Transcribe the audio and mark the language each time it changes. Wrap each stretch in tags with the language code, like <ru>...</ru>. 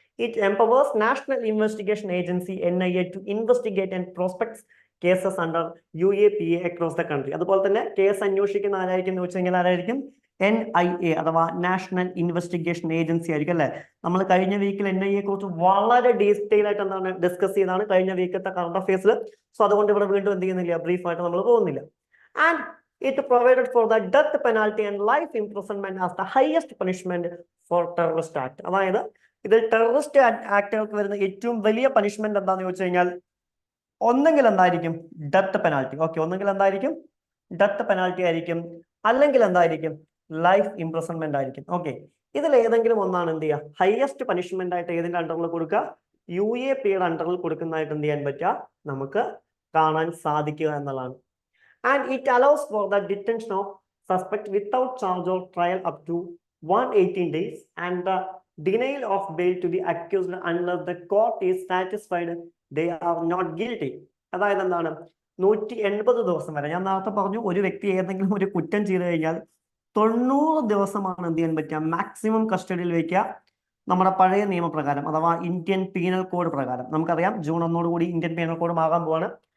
<en>It empowers national investigation agency NIA to investigate and prospects cases under UAPA across the country.</en> <ml>അതുപോലെ തന്നെ case അന്വേഷിക്കുന്ന ആരായിരിക്കും എന്ന് വെച്ച് കഴിഞ്ഞാൽ ആരായിരിക്കും, NIA അഥവാ നാഷണൽ ഇൻവെസ്റ്റിഗേഷൻ ഏജൻസി ആയിരിക്കും അല്ലെ. നമ്മൾ കഴിഞ്ഞ വീക്കിൽ NIA കുറിച്ച് വളരെ ഡീറ്റെയിൽ ആയിട്ട് എന്താണ് ഡിസ്കസ് ചെയ്താണ് കഴിഞ്ഞ വീക്കത്തെ കറണ്ട് അഫയേഴ്സിൽ. സോ അതുകൊണ്ട് ഇവിടെ വീണ്ടും എന്ത് ചെയ്യുന്നില്ല, ബ്രീഫായിട്ട് നമ്മൾ പോകുന്നില്ല.</ml> <en>And it provided for the death penalty and life imprisonment as the highest punishment for terrorist act.</en> <ml>അതായത് ഇതിൽ ടെററിസ്റ്റ് ആക്ടുകൾക്ക് വരുന്ന ഏറ്റവും വലിയ പണിഷ്മെന്റ് എന്താണെന്ന് ചോദിച്ചു കഴിഞ്ഞാൽ, ഒന്നെങ്കിൽ എന്തായിരിക്കും, ഡെത്ത് പെനാൽറ്റി. ഓക്കെ, ഒന്നെങ്കിൽ എന്തായിരിക്കും, ഡെത്ത് പെനാൽറ്റി ആയിരിക്കും, അല്ലെങ്കിൽ എന്തായിരിക്കും, ലൈഫ് ഇംപ്രിസൺമെന്റ് ആയിരിക്കും. ഓക്കെ, ഇതിൽ ഏതെങ്കിലും ഒന്നാണ് എന്ത് ചെയ്യുക, ഹയസ്റ്റ് പണിഷ്മെന്റ് ആയിട്ട് ഏതിന്റെ അണ്ടറിൽ കൊടുക്കുക, UAPA അണ്ടറിൽ കൊടുക്കുന്നതായിട്ട് എന്ത് ചെയ്യാൻ പറ്റുക, നമുക്ക് കാണാൻ സാധിക്കുക എന്നുള്ളതാണ്.</ml> <en>And it allows for the detention of suspect without charge or trial up to 118 days and the denial of bail to the accused unless the court is satisfied they are not guilty.</en> <ml>അതായത് എന്താണ്, 180 ദിവസം വരെ. ഞാൻ നേരത്തെ പറഞ്ഞു, ഒരു വ്യക്തി ഏതെങ്കിലും ഒരു കുറ്റം ചെയ്തു കഴിഞ്ഞാൽ 90 ദിവസമാണ് എന്ത് ചെയ്യാൻ പറ്റുക, മാക്സിമം കസ്റ്റഡിയിൽ വയ്ക്കുക. നമ്മുടെ പഴയ നിയമപ്രകാരം അഥവാ ഇന്ത്യൻ പീനൽ കോഡ് പ്രകാരം നമുക്കറിയാം ജൂൺ 1 കൂടി ഇന്ത്യൻ പീനൽ കോഡ് ആകാൻ പോവാണ്.</ml>